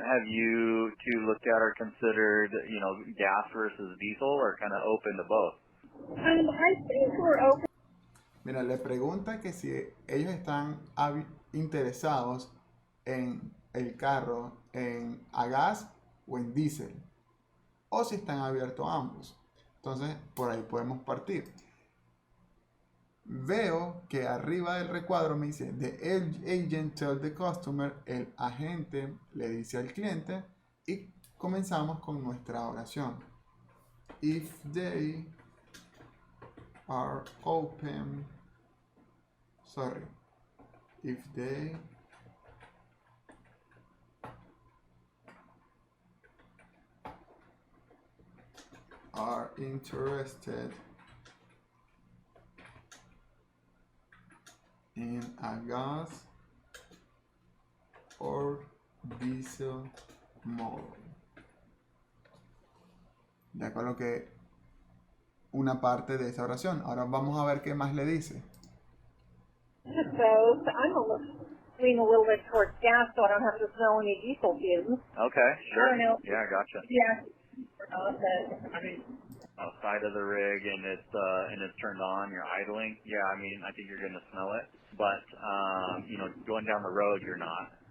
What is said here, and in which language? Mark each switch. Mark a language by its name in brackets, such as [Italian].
[English] Have you two looked at or considered, gas versus diesel, or kind of open to both? I think we're open. [Spanish] Mira, le pregunta que si ellos están interesados en el carro a gas o en diésel, o si están abiertos a ambos. Entonces, por ahí podemos partir. Veo que arriba del recuadro me dice [English] the agent tell the customer, [Spanish] el agente le dice al cliente, y comenzamos con nuestra oración. [English] If they are open, if they are interested in a gas or diesel model. [Spanish] Ya coloqué una parte de esa oración. Ahora vamos a ver qué más le dice. [English] Both. I'm leaning a little bit towards gas, so I don't have to smell any diesel fumes. Okay, sure. I don't know. Yeah, gotcha. Yeah. Outside of the rig and it's turned on, you're idling. Yeah, I think you're gonna smell it. But going down the road, you're not.